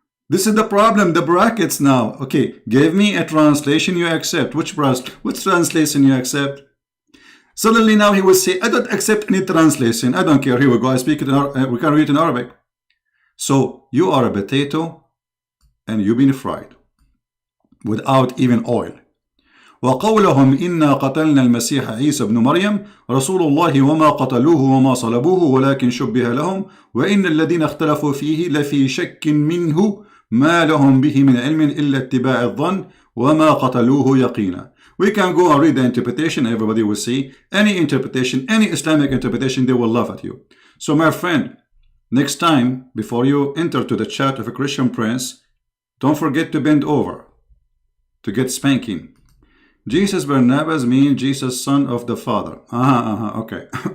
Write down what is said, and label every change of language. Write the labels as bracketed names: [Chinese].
[English] This is the problem, the brackets now. Okay, give me a translation you accept. Which translation you accept? Suddenly now he will say, I don't accept any translation. I don't care. Here we go. I speak it in we can read it in Arabic. So you are a potato and you've been fried without even oil. [Arabic] وقولهم إنا قتلنا المسيح عيسى بن مريم رسول الله وما قتلوه وما صلبوه ولكن شبه لهم وإن الذين اختلفوا فيه لفي شك منه ما لهم به من علم إلا اتباع الظن وما قتلوه يقينا. [English] We can go and read the interpretation. Everybody will see any interpretation, any Islamic interpretation, they will laugh at you. So my friend, next time before you enter to the chat of a Christian prince, don't forget to bend over to get spanking. Jesus Barnabas means Jesus, son of the Father. Okay.